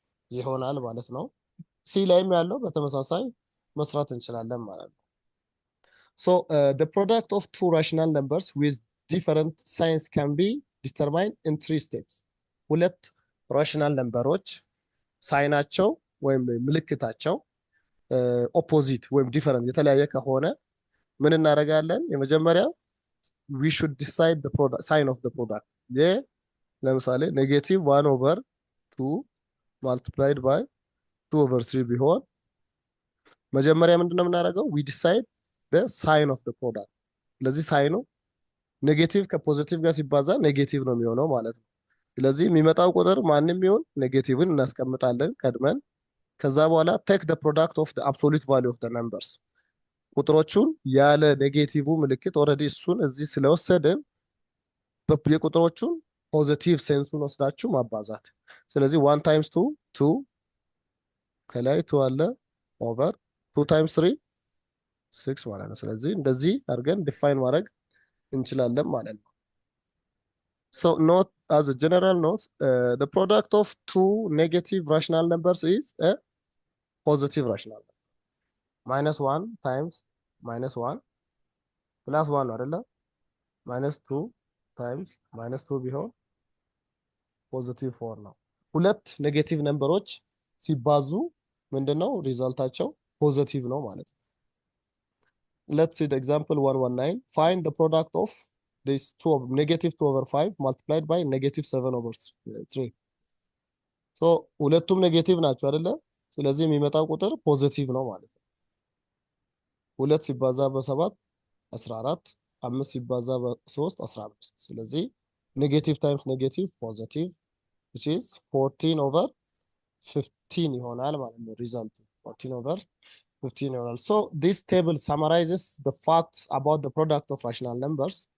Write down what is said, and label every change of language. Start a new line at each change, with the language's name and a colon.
Amharic: ይሆናል ማለት ነው። ሲ ላይም ያለው በተመሳሳይ መስራት እንችላለን ማለት ነው።
English: so the product of two rational numbers with different signs can be determined in 3 steps.
Amharic: ሁለት ራሽናል ነምበሮች ሳይናቸው ወይም ምልክታቸው ኦፖዚት ወይም ዲፈረንት የተለያየ ከሆነ ምን እናደርጋለን? የመጀመሪያው
English: we should decide the product sign of the product.
Amharic: ለምሳሌ ኔጌቲቭ 1 over 2 multiplied by 2 over 3 ቢሆን መጀመሪያ ምንድነው የምናደርገው?
English: we decide the sign of the product.
Amharic: ስለዚህ ሳይኑ ኔጌቲቭ ከፖዚቲቭ ጋር ሲባዛ ኔጌቲቭ ነው የሚሆነው ማለት ነው። ስለዚህ የሚመጣው ቁጥር ማንም ይሁን ኔጌቲቭን እናስቀምጣለን ቀድመን። ከዛ በኋላ
English: take the product of the absolute value of the numbers.
Amharic: ቁጥሮቹን ያለ ኔጌቲቭ ምልክት ኦልሬዲ እሱን እዚህ ስለወሰድን የቁጥሮቹን ፖዚቲቭ ሴንሱን ወስዳችሁ ማባዛት። ስለዚህ 1 ታይምስ 2 2 ከላይ 2 አለ ኦቨር 2 ታይምስ 3 6 ማለት ነው። ስለዚህ እንደዚህ አድርገን ዲፋይን ማድረግ እንችላለን ማለት ነው።
English: So note as a general note, the product of two negative rational numbers is a positive rational number. -1 times -1 plus 1
Amharic: አይደለ? -2 times -2 ቢሆን ፖዚቲቭ 4 ነው። ሁለት ኔጌቲቭ ነምበሮች ሲባዙ ምንድነው ሪዛልታቸው ፖዚቲቭ ነው ማለት ነው።
English: Let's see the example 119. Find the product of this negative 2 over 5 multiplied by negative 7 over 3.
Amharic: So ሁለቱም ኔጌቲቭ ናቸው አይደለ? ስለዚህ የሚመጣው ቁጥር ፖዚቲቭ ነው ማለት ነው። 2 ሲባዛ በ7 14፣ 5 ሲባዛ በ3 15። ስለዚህ ኔጌቲቭ ታይምስ ኔጌቲቭ ፖዚቲቭ
English: which is 14 over 15
Amharic: ይሆናል ማለት ነው ሪዛልቱ 14 over 15 ይሆናል።
English: So this table summarizes the facts about the product of rational numbers.